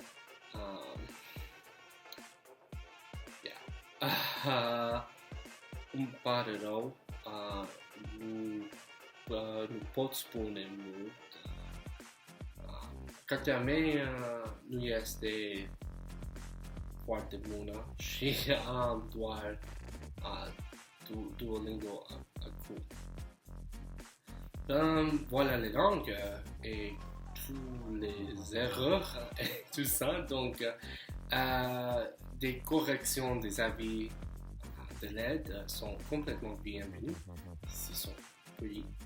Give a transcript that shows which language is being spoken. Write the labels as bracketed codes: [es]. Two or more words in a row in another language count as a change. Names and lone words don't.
[ro] Îmi pare rău, nu pot spune mult Katame nu este foarte bună și am doar Duolingo acum. [fr] Voilà les langues et tous les erreurs et tout ça. Donc, des corrections, des avis, de l'aide sont complètement bienvenus. S'ils sont polis.